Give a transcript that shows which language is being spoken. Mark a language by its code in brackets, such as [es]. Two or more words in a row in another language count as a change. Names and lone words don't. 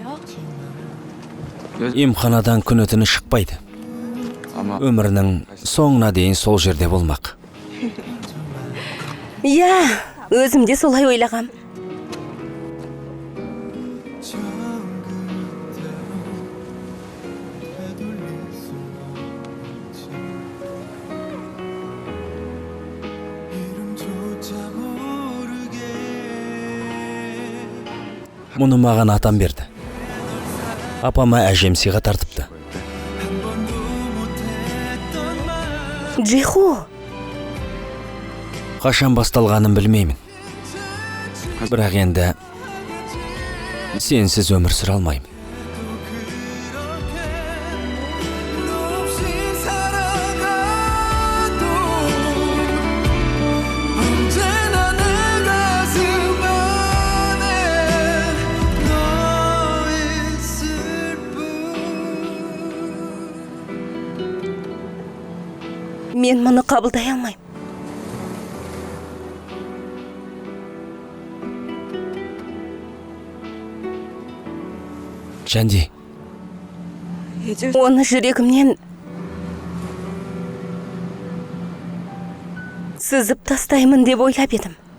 [kk] Емханадан күні түні шықпайды. Өмірінің соңына дейін сол жерде болмақ. Иә, өзім де солай ойлағам. [ko] 이름조차 모르게 [kk] Мұны маған атам берді. Апама әжем сыйға тартыпты. [ko] 한 번도 못했던 말 [kk] Джиху, Қашан басталғанын білмеймін. Бірақ енді сенсіз өмір сүре алмаймын. [ko] 너 없이 살아가도 언제나 내 가슴 안에 너 있을 뿐. [kk] мен мұны қабылдай алмайм. Жанди, Оны жүрегімнен сызып тастаймын деп ойлап едім.